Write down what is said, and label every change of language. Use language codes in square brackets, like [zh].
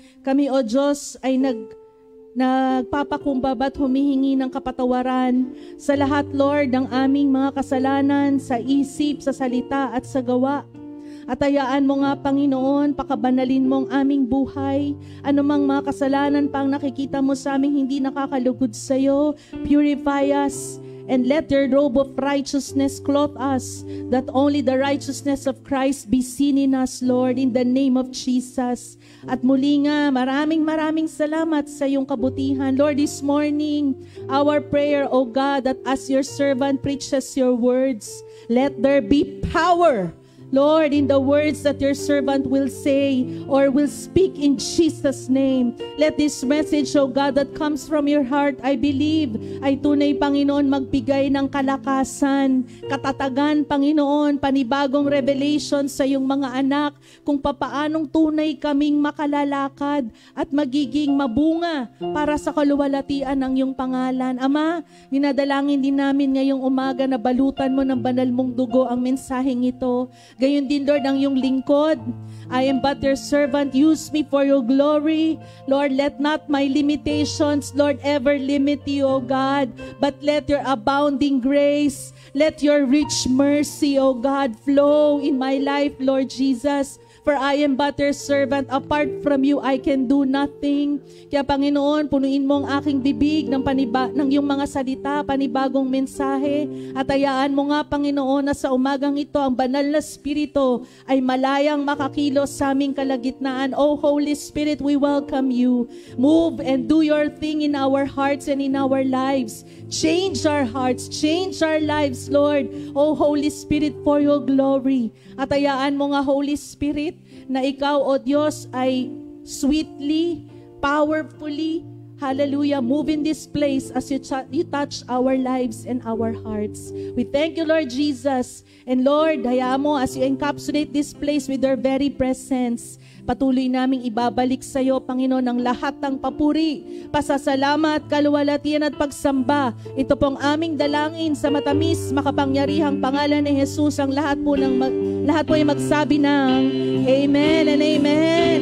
[tl] Kami, O Diyos, ay nagpapakumbaba at humihingi ng kapatawaran sa lahat, Lord, ng aming mga kasalanan, sa isip, sa salita, at sa gawa. At hayaan mo nga, Panginoon, pakabanalin mo ang aming buhay. Anumang mga kasalanan pang nakikita mo sa aming hindi nakakalugod sa iyo, [en] purify us. And let your robe of righteousness clothe us, that only the righteousness of Christ be seen in us, Lord, in the name of Jesus. [tl] At muli nga, maraming salamat sa iyong kabutihan. [en] Lord, this morning, our prayer, O God, that as your servant preaches your words, let there be power, Lord, in the words that your servant will say or will speak in Jesus' name. Let this message, O God, that comes from your heart, I believe, [tl] ay tunay, Panginoon, magbigay ng kalakasan, katatagan, Panginoon, panibagong revelation sa iyong mga anak kung papaanong tunay kaming makalalakad at magiging mabunga para sa kaluwalhatian ng iyong pangalan. Ama, dinadalangin din namin ngayong umaga na balutan mo ng banal mong dugo ang mensaheng ito. Gayon din, Lord, ang iyong lingkod. [en] I am but your servant. Use me for your glory. Lord, let not my limitations, Lord, ever limit you, O God, but let your abounding grace, let your rich mercy, O God, flow in my life, Lord Jesus. For I am but your servant. Apart from you, I can do nothing. [tl] Kaya Panginoon, punuin mo ang aking bibig ng iyong mga salita, panibagong mensahe. At hayaan mo nga, Panginoon, na sa umagang ito, ang banal na Espiritu ay malayang makakilos sa aming kalagitnaan. [en] O Holy Spirit, we welcome you. Move and do your thing in our hearts and in our lives. Change our hearts, change our lives, Lord. O Holy Spirit, for your glory. [tl] At hayaan mo nga, [en] Holy Spirit, [tl] na ikaw, O Diyos, ay [en] sweetly, powerfully, hallelujah, move in this place as you touch our lives and our hearts. We thank you, Lord Jesus. And Lord, [tl] hayaan mo [en] as you encapsulate this place with your very presence. [tl] Patuloy naming ibabalik sa iyo, Panginoon, ang lahat ng papuri, pasasalamat, kaluwalhatian at pagsamba. Ito pong aming dalangin sa matamis, makapangyarihang pangalan ni Jesus. Ang lahat po ay magsabi ng Amen and Amen.